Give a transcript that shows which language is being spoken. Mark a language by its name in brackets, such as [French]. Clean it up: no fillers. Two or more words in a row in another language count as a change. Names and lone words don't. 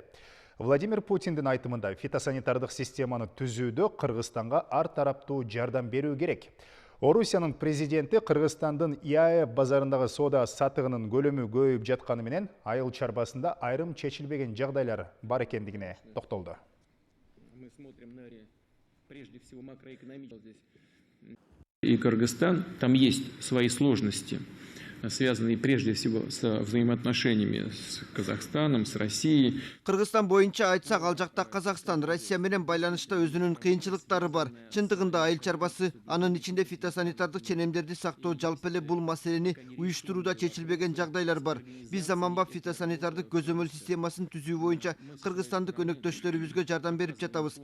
[Kyrgyz] Владимир Путиндин айтымында фитосанитардык системаны түзүүдө Кыргызстанга ар тараптуу жардам берүү керек. Орусиянын президенти Кыргызстандын ИАЭ базарындагы соода сатыгынын көлөмү көбөйүп жатканы менен айыл чарбасында айрым чечилбеген жагдайлар бар экендигине токтолду. [Russian] И Кыргызстан, там есть свои сложности. связанные прежде всего с взаимоотношениями с Казахстаном, с Россией. [Kyrgyz] Кыргызстан боюнча айтсак, ал жакта Казакстан Россия менен байланышта өзүнүн кыйынчылыктары бар. Чындыгында айыл чарбасы, анын ичинде фитосанитардык ченемдерди сактоо жалпы эле бул маселени уюштурууда чечилбеген жагдайлар бар. Биз заманбап фитосанитардык көзөмөл системасын түзүү боюнча кыргызстандык өнөктөштөрүбүзгө жардам берип жатабыз.